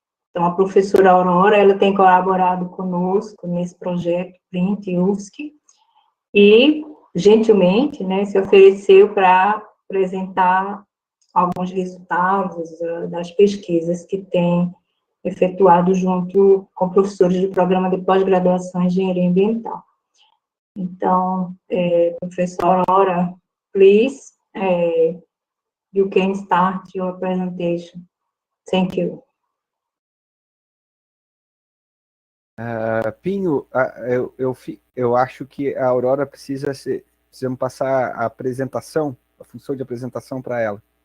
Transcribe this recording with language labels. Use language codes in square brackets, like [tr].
[pt] Então, a professora Aurora, ela tem colaborado conosco nesse projeto Print UFSC e, gentilmente, né, se ofereceu para apresentar alguns resultados das pesquisas que tem efetuado junto com professores do programa de pós-graduação em Engenharia Ambiental. Então, professora [en] Aurora, please, you can start your presentation. Thank you. [pt] Pinho, eu acho que a Aurora precisamos passar a apresentação, a função de apresentação para ela.